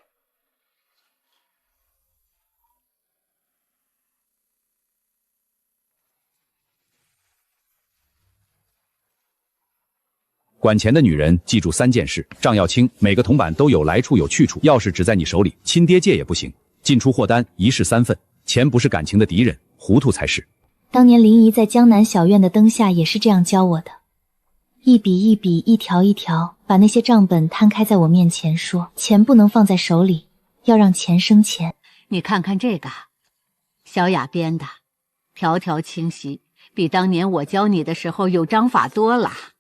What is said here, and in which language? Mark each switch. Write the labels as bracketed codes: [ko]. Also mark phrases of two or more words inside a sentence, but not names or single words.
[zh] 管钱的女人记住3件事，账要清，每个铜板都有来处有去处，钥匙只在你手里，亲爹借也不行。进出货单1式3份，钱不是感情的敌人，糊涂才是。当年林姨在江南小院的灯下也是这樣教我的，一筆一筆，一條一條，把那些賬本攤開在我面前，說錢不能放在手裡，要讓錢生錢。你看看這個，小雅編的，條條清晰，比當年我教你的時候有章法多了。